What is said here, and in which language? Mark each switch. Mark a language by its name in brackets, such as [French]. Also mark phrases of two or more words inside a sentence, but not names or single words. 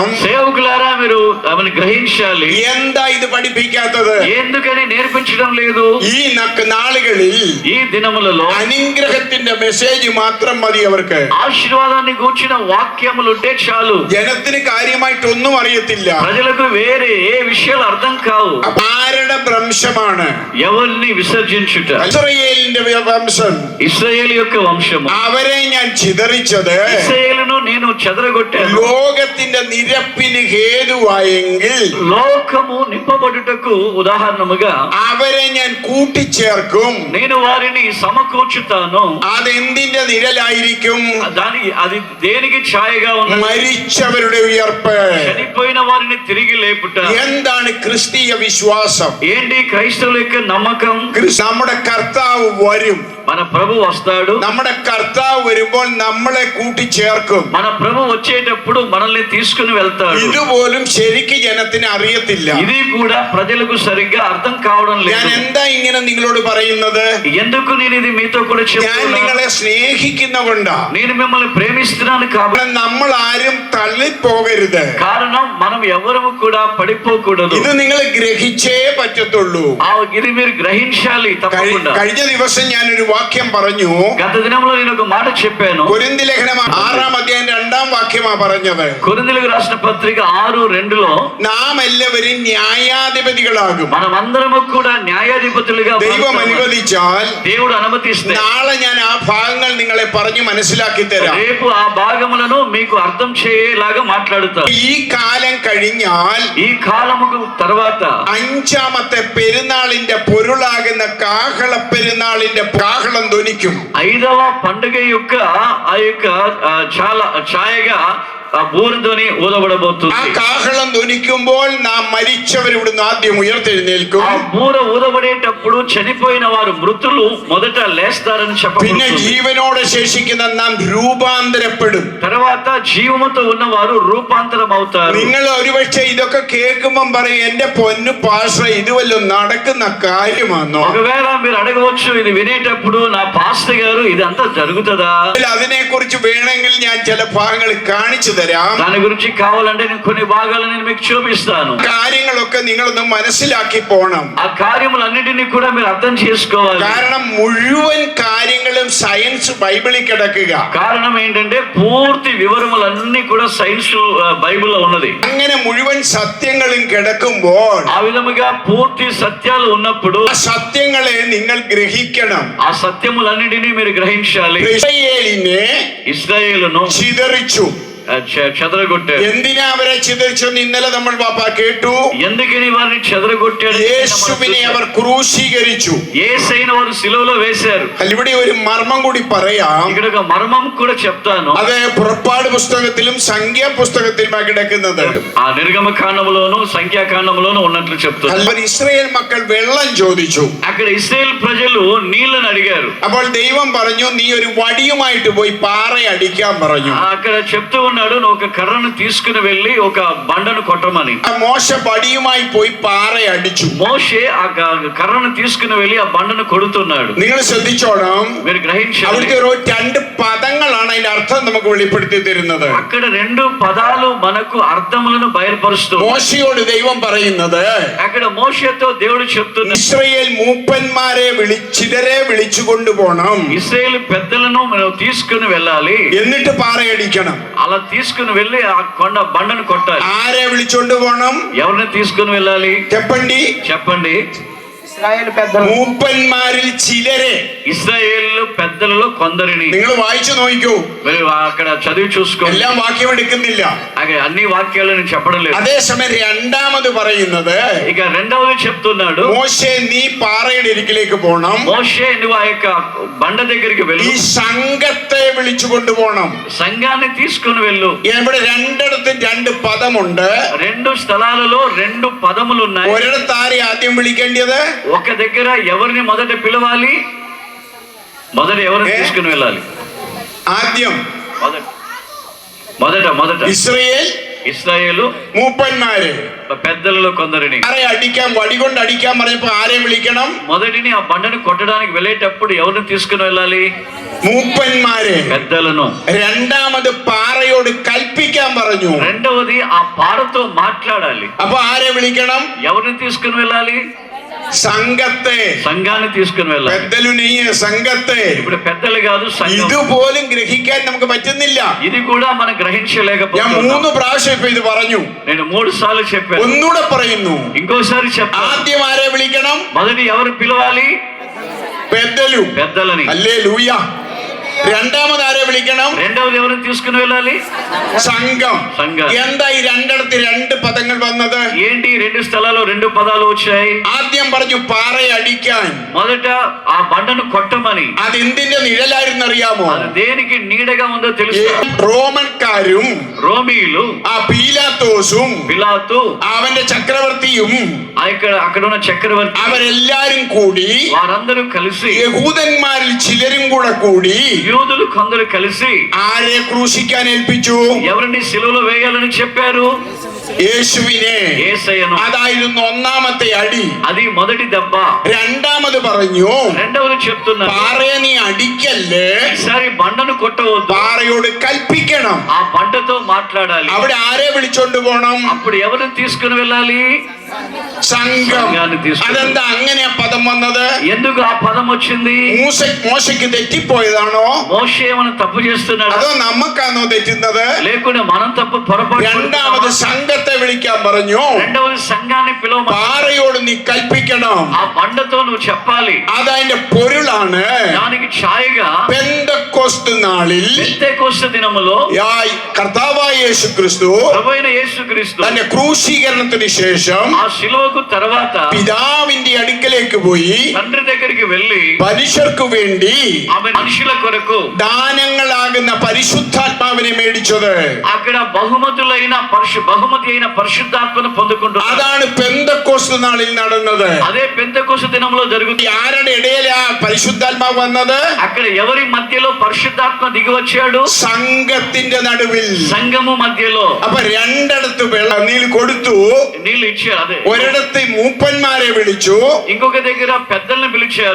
[Telugu] సేవకులారా మీరు అవని గ్రహించాలి. [Malayalam] എന്താ ഇത് പഠിപ്പിക്കാത്തത്? [Telugu] ఎందుకని నేర్పించడం లేదు? [Malayalam] ഈ നാളുകളിൽ [Telugu] ఈ దినములలో [Malayalam] അനുഗ്രഹത്തിന്റെ മെസ്സേജ് മാത്രം മതി അവർക്ക്. [Telugu] ఆశీర్వాదాన్ని గూర్చిన వాక్యములు ఉంటే చాలు. [Malayalam] ജനത്തിന് കാര്യമായിട്ടൊന്നും അറിയത്തില്ല. [Telugu] ప్రజలకు వేరే ఏ విషయాలు అర్థం కావు. [Malayalam] ആരുടെ വംശമാണ്? [Telugu] ఎవరిని విసర్జించుట? [Malayalam] ഇസ്രായേലിന്റെ വംശം. [Telugu] ఇశ్రాయేలు యొక్క వంశము. [Malayalam] അവരെ ഞാൻ ചിതറിച്ചത് [Telugu] ఇశ్రాయేలును నేను చెదరగొట్టాను. [Malayalam] ലോകത്തിന്റെ നിരപ്പിന് ഹേതുവായെങ്കിൽ [Telugu] లోకము నింపబడుటకు ఉదాహరణముగా [Malayalam] അവരെ ഞാൻ കൂട്ടിച്ചേർക്കും. [Telugu] నేను వారిని సమకూర్చుతాను. [Malayalam] അതെന്തിന്റെ നിഴലായിരിക്കും? [Telugu] అది దేనికి ఛాయగా ఉన్నది? [Malayalam] മരിച്ചവരുടെ ഉയർപ്പ്. [Telugu] చనిపోయిన వారిని తిరిగి లేపుట. [Malayalam] എന്താണ് ക്രിസ്തീയ വിശ്വാസം? [Telugu] ఏంటి క్రైస్తవుల యొక్క నమ్మకం? [Malayalam] നമ്മുടെ കർത്താവ് വരും. [Telugu] మన ప్రభు వస్తాడు. [Malayalam] നമ്മുടെ കർത്താവ് വരുമ്പോൾ നമ്മളെ കൂട്ടിച്ചേർക്കും. [Telugu] మన ప్రభు వచ్చేటప్పుడు మనల్ని తీసుకుని వెళ్తాడు. [Malayalam] ഇതുപോലും ശരിക്ക് ജനത്തിന് അറിയത്തില്ല. [Telugu] ఇది కూడా ప్రజలకు సరిగ్గా అర్థం కావడం [Malayalam] ഞാൻ [Telugu] లేదు. [Malayalam] എന്താ ഇങ്ങനെ നിങ്ങളോട് പറയുന്നത്? [Telugu] ఎందుకు నేను ఇది మీతో కూడా [Malayalam] ഞാൻ [Telugu] చెప్తున్నా? [Malayalam] നിങ്ങളെ സ്നേഹിക്കുന്നതുകൊണ്ടാ. [Telugu] నేను మిమ్మల్ని ప్రేమిస్తున్నాను కాబట్టి. [Malayalam] നമ്മൾ ആരും തള്ളിപ്പോകരുത്. [Telugu] కారణం మనం ఎవరము కూడా పడిపోకూడదు. [Malayalam] ഇത് നിങ്ങൾ ഗ്രഹിച്ചേ പറ്റത്തുള്ളൂ. [Telugu] ఇది మీరు గ్రహించాలి తప్పకుండా. [Malayalam] കഴിഞ്ഞ ദിവസം ഞാനൊരു വാക്യം പറഞ്ഞു. [Telugu] గత దినంలో నేను ఒక మాట చెప్పాను. [Malayalam] കൊരിന്തി ലേഖനം 6-ാം അധ്യായം 2-ാം വാക്യമാ പറഞ്ഞത്. [Telugu] కొరింథీయులకు రాసిన పత్రిక 6:2 [Malayalam] നാം എല്ലാവരും ന്യായാധിപതികളാകും. [Telugu] మనమందరము కూడా న్యాయాధిపతులుగా [Malayalam] ദൈവം അനുവദിച്ചാൽ [Telugu] దేవుడు అనుమతిస్తే [Malayalam] നാളെ ഞാൻ ആ ഭാഗങ്ങൾ നിങ്ങളെ പറഞ്ഞു മനസ്സിലാക്കി തരാം. [Telugu] రేపు ఆ భాగములను మీకు అర్థం చేయేలాగా మాట్లాడుతారు. [Malayalam] ഈ കാലം കഴിഞ്ഞാൽ [Telugu] ఈ కాలముకు తర్వాత [Malayalam] 5-ാമത്തെ പെരുന്നാളിന്റെ പൊരുളാകുന്ന കാഹള പെരുന്നാളിന്റെ കാഹളം ധ്വനിക്കും. [Telugu] 5వ పండుగ యొక్క ఆ యొక్క చాలా ఛాయగా బూరధ్వని ఊదబడబోతుంది. [Malayalam] ആ കാഹളം ധ്വനിക്കുമ്പോൾ നാം മരിച്ചവർ ഇവിടുന്ന് ആദ്യം ഉയർത്തെഴുന്നേൽക്കും. [Telugu] ఆ బూర ఊదబడేటప్పుడు చనిపోయిన వారు మృతులు మొదట లేస్తారని [Malayalam] പിന്നെ [Telugu] చెప్పబడుతుంది. [Malayalam] ജീവനോടെ ശേഷിക്കുന്ന നാം രൂപാന്തരപ്പെടും. [Telugu] తర్వాత జీవముతో ఉన్నవారు రూపాంతరం అవుతారు. [Malayalam] നിങ്ങൾ ഒരുപക്ഷെ ഇതൊക്കെ കേൾക്കുമ്പം പറയും, എന്റെ പൊന്നു പാസ്റ്റർ ഇത് വല്ലതും നടക്കുന്ന കാര്യമാണോ? [Telugu] ఒకవేళ మీరు అడగవచ్చు, ఇది వినేటప్పుడు నా పాస్టర్ గారు ఇదంతా జరుగుతుందా? [Malayalam] അതിനെ കുറിച്ച് വേണമെങ്കിൽ ഞാൻ ചില ഭാഗങ്ങൾ കാണിച്ചു തരാം. [Telugu] దాని గురించి కావాలంటే నేను కొన్ని భాగాలు నేను మీకు చూపిస్తాను. [Malayalam] കാര്യങ്ങളൊക്കെ നിങ്ങളൊന്ന് മനസ്സിലാക്കി പോണം. [Telugu] ఆ కార్యములన్నిటినీ కూడా మీరు అర్థం చేసుకోవాలి. [Malayalam] കാരണം മുഴുവൻ കാര്യങ്ങളും സയൻസ് ബൈബിളിൽ കിടക്കുക. [Telugu] కారణం ఏంటంటే పూర్తి వివరములన్నీ కూడా సైన్స్ బైబిల్లో ఉన్నది. [Malayalam] അങ്ങനെ മുഴുവൻ സത്യങ്ങളും കിടക്കുമ്പോൾ [Telugu] ఆ విధముగా పూర్తి సత్యాలు ఉన్నప్పుడు [Malayalam] ആ സത്യങ്ങളെ നിങ്ങൾ ഗ്രഹിക്കണം. [Telugu] ఆ సత్యములన్నిటినీ మీరు గ్రహించాలి. [Malayalam] ഇസ്രായേലിനെ [Telugu] ఇశ్రాయేలును [Malayalam] ചിതറിച്ചു. [Telugu] చెదరగొట్టాడు. [Malayalam] എന്തിനാ അവരെ ചിതറിച്ചെന്ന് ഇന്നലെ നമ്മൾ കേട്ടു. [Telugu] ఎందుకని వారిని చెదరగొట్టాడు? [Malayalam] യേശുവിനെ അവർ ക്രൂശീകരിച്ചു. [Telugu] యేసయ్యను వారు సిలువలో వేశారు. [Malayalam] ഇവിടെ ഒരു മർമ്മം കൂടി പറയാം. [Telugu] ఇక్కడ ఒక మర్మం కూడా చెప్తాను. [Malayalam] അത് പുറപ്പാട് പുസ്തകത്തിലും സംഖ്യാ പുസ്തകത്തിലുമാണ് കിടക്കുന്നത്. [Telugu] ఆ నిర్గమ కాండములోను సంఖ్యాకాండములోను ఉన్నట్లు చెప్తాను. [Malayalam] അവർ ഇസ്രായേൽ മക്കൾ വെള്ളം ചോദിച്ചു. [Telugu] అక్కడ ఇశ్రాయేల్ ప్రజలు నీళ్లను అడిగారు. [Malayalam] അപ്പോൾ ദൈവം പറഞ്ഞു, നീ ഒരു വടിയുമായിട്ട് പോയി പാറ അടിക്കാൻ പറഞ്ഞു. [Telugu] అక్కడ చెప్తూ ఉన్నాడు, నువ్వు ఒక కర్రను తీసుకుని వెళ్ళి ఒక బండను కొట్టమని. [Malayalam] മോശ വടിയുമായി പോയി പാറ അടിച്ചു. [Telugu] మోషే ఆ కర్రను తీసుకుని వెళ్ళి ఆ బండను కొడుతున్నాడు. [Malayalam] നിങ്ങൾ ശ്രദ്ധിച്ചോണം. [Telugu] మీరు గ్రహించాలి. [Malayalam] അവിടുത്തെ രണ്ട് പദങ്ങളാണ് അതിന്റെ അർത്ഥം നമുക്ക് വെളിപ്പെടുത്തി തരുന്നത്. [Telugu] అక్కడ 2 పదాలు మనకు అర్థములను బయలుపరుస్తుంది. [Malayalam] മോശയോട് ദൈവം പറയുന്നത്, [Telugu] అక్కడ మోషేతో దేవుడు చెప్తున్నాడు, [Malayalam] ഇസ്രായേൽ മൂപ്പന്മാരെ ചിലരെ വിളിച്ചു കൊണ്ടുപോകണം. [Telugu] ఇశ్రాయేలు పెద్దలను మనం తీసుకుని వెళ్ళాలి. [Malayalam] എന്നിട്ട് പാറയടിക്കണം. [Telugu] అలా తీసుకుని వెళ్ళి ఆ బండను కొట్టాలి. [Malayalam] ആരെ വിളിച്ചോണ്ട് പോകണം? [Telugu] ఎవరిని తీసుకుని వెళ్ళాలి? చెప్పండి. [Malayalam] മൂപ്പന്മാരിൽ ചിലരെ, [Telugu] ఇశ్రాయేలు పెద్దలలో కొందరిని. [Malayalam] നിങ്ങൾ വായിച്ചു നോക്കൂ. [Telugu] మీరు అక్కడ చదివి చూసుకోండి. [Malayalam] എല്ലാം വാക്യം എടുക്കുന്നില്ല. [Telugu] అన్ని వాక్యాలు నేను చెప్పడం లేదు. [Malayalam] അതേസമയം രണ്ടാമത് പറയുന്നത്, [Telugu] ఇక రెండవది చెప్తున్నాడు, [Malayalam] മോശെ നീ പാറയുടെ ഇരിക്കിലേക്ക് പോകണം. [Telugu] మోషే నువ్వు ఆ యొక్క బండ దగ్గరికి వెళ్ళు. [Malayalam] ഈ സംഘത്തെ വിളിച്ചു കൊണ്ടുപോകണം. [Telugu] సంఘాన్ని తీసుకుని వెళ్ళు. [Malayalam] ഇവിടെ രണ്ടിടത്തും 2 പദമുണ്ട്. [Telugu] 2 స్థలాలలో 2 పదములు ఉన్నాయి. [Malayalam] ഒരിടത്ത് ആരെ ആദ്യം വിളിക്കേണ്ടത്? [Telugu] ఒక దగ్గర ఎవరిని మొదట పిలవాలి? మొదట ఎవరిని తీసుకుని వెళ్ళాలి? [Malayalam] ആദ്യം [Telugu] మొదట ఇశ్రాయేలు [Malayalam] മൂപ്പന്മാര്, [Telugu] పెద్దలలో కొందరిని. [Malayalam] ആരെ അടിക്കാൻ, വടി കൊണ്ട് അടിക്കാൻ പറഞ്ഞപ്പോ ആരെ വിളിക്കണം? [Telugu] మొదటిని ఆ బండను కొట్టడానికి వెళ్ళేటప్పుడు ఎవరిని తీసుకుని వెళ్ళాలి? [Malayalam] മൂപ്പന്മാര്. [Telugu] పెద్దలను. [Malayalam] രണ്ടാമത് പാറയോട് കൽപ്പിക്കാൻ പറഞ്ഞു. [Telugu] రెండవది ఆ పారతో మాట్లాడాలి. [Malayalam] അപ്പൊ ആരെ വിളിക്കണം? [Telugu] ఎవరిని తీసుకుని వెళ్ళాలి? సంఘాన్ని తీసుకుని వెళ్ళాలి. పెద్దలునియే సంఘത്തെ. ఇప్పుడు పెద్దలు కాదు, సంఘం. [Malayalam] ഇതുപോലും ഗ്രഹിക്കാൻ നമുക്ക് പറ്റുന്നില്ല. [Telugu] ఇది కూడా మనం గ్రహించలేకపోతున్నాం. [Malayalam] ഞാൻ 3 പ്രാവശ്യം ഇപ്പൊ ഇത് പറഞ്ഞു. [Telugu] నేను 3 సార్లు చెప్పాను. [Malayalam] ഒന്നുകൂടെ പറയുന്നു. [Telugu] ఇంకోసారి చెప్తాను. [Malayalam] ആദ്യം ആരെ വിളിക്കണം? [Telugu] మొదటి ఎవరు పిలవాలి? పెద్దలని. పెద్దలని. హల్లెలూయా. [Malayalam] രണ്ടാമത് ആരെ വിളിക്കണം? [Telugu] రెండవది ఎవరిని తీసుకుని వెళ్ళాలి? [Malayalam] സംഘം. [Telugu] సంఘం. [Malayalam] എന്താ ഈ രണ്ടിടത്ത് രണ്ട് പദങ്ങൾ വന്നത്? [Telugu] ఏంటి రెండు స్థలాల్లో రెండు పదాలు వచ్చాయి? [Malayalam] ആദ്യം പറഞ്ഞു പാറയെ അടിക്കാൻ. [Telugu] మొదట ఆ బండను కొట్టమని. [Malayalam] അത് എന്തിന്റെ നിഴലായിരുന്നു അറിയാമോ? [Telugu] అది దేనికి నీడగా ఉందో తెలుసు. [Malayalam] റോമൻകാരും [Telugu] రోమీయులు, [Malayalam] ആ പീലാത്തോസും [Telugu] పిలాతు, [Malayalam] അവന്റെ ചക്രവർത്തിയും [Telugu] అక్కడ ఉన్న చక్రవర్తి, [Malayalam] അവരെല്ലാരും കൂടി [Telugu] వారందరూ కలిసి, [Malayalam] യഹൂദന്മാരിൽ ചിലരും കൂടെ കൂടി [Telugu] యూదులు కొందరు కలిసి [Malayalam] ആരെ ക്രൂശിക്കാൻ ഏൽപ്പിച്ചു? [Telugu] ఎవరిని సిలువలో వేయాలని చెప్పారు? [Malayalam] യേശുവിനെ. [Telugu] యేసయ్యను. [Malayalam] അതായിരുന്നു ഒന്നാമത്തെ അടി. [Telugu] అది మొదటి దెబ్బ. [Malayalam] രണ്ടാമത് പറഞ്ഞു, [Telugu] రెండవది చెప్తున్నారు, [Malayalam] പാറയെ നീ അടിക്കല്ലേ, [Telugu] ఈసారి బండను కొట్టవద్దు, [Malayalam] പാറയോട് കൽപ്പിക്കണം. [Telugu] ఆ బండతో మాట్లాడాలి. [Malayalam] അവിടെ ആരെ വിളിച്ചോണ്ട് പോണം? [Telugu] అప్పుడు ఎవరిని తీసుకుని వెళ్ళాలి? [Malayalam] സംഘം. [Telugu] సంఘాన్ని తీసుకుని. [Malayalam] അതെന്താ അങ്ങനെ ആ പദം വന്നത്? [Telugu] ఎందుకు ఆ పదం వచ్చింది? [Malayalam] മോശയ്ക്ക് തെറ്റിപ്പോയതാണോ? [Telugu] మోషే ఏమైనా తప్పు చేస్తున్నాడు? [Malayalam] അതോ നമുക്കാണോ തെറ്റുന്നത്? [Telugu] లేకుంటే మనం తప్పు పొరపాటు. [Malayalam] രണ്ടാമത് സംഘത്തെ വിളിക്കാൻ പറഞ്ഞു. [Telugu] రెండవది సంఘాన్ని పిలవమని. [Malayalam] പാറയോട് നീ കൽപ്പിക്കണം. [Telugu] ఆ బండతో నువ్వు చెప్పాలి. [Malayalam] അതതിന്റെ പൊരുളാണ്. [Telugu] దానికి ఛాయగా [Malayalam] പെന്തക്കോസ്ത് നാളിൽ [Telugu] పెంతెకోస్తు దినములో [Malayalam] കർത്താവായ യേശുക്രിസ്തു [Telugu] ప్రభువైన యేసుక్రీస్తు [Malayalam] തന്റെ ക്രൂശീകരണത്തിന് ശേഷം [Telugu] ఆ శిలువకు తర్వాత [Malayalam] പിതാവിന്റെ അടുക്കലേക്ക് പോയി [Telugu] తండ్రి దగ్గరికి వెళ్ళి [Malayalam] മനുഷ്യർക്ക് വേണ്ടി [Telugu] ఆమె మనుషుల కొరకు [Malayalam] ദാനങ്ങളാകുന്ന പരിശുദ്ധാത്മാവിനെ മേടിച്ചത്. [Telugu] అక్కడ బహుమతి అయిన పరిశుద్ధాత్మను పొందుకుంటున్నారు. [Malayalam] അതാണ് പെന്തക്കോസ്ത് നാളിൽ നടന്നത്. [Telugu] అదే పెంతెకోస్తు దినంలో జరుగుతుంది. [Malayalam] ആരുടെ ഇടയിലാ പരിശുദ്ധാത്മാവ് വന്നത്? [Telugu] అక్కడ ఎవరి మధ్యలో పరిశుద్ధాత్మ దిగి వచ్చాడు? [Malayalam] സംഘത്തിന്റെ നടുവിൽ. [Telugu] సంఘము మధ్యలో. [Malayalam] അപ്പൊ രണ്ടിടത്ത് വെള്ളനീൽ കൊടുത്തു. [Telugu] నీళ్ళు ఇచ్చారు. అదే [Malayalam] ഒരിടത്ത് മൂപ്പന്മാരെ വിളിച്ചു, [Telugu] ఇంకొక దగ్గర పెద్దల్ని పిలిచారు.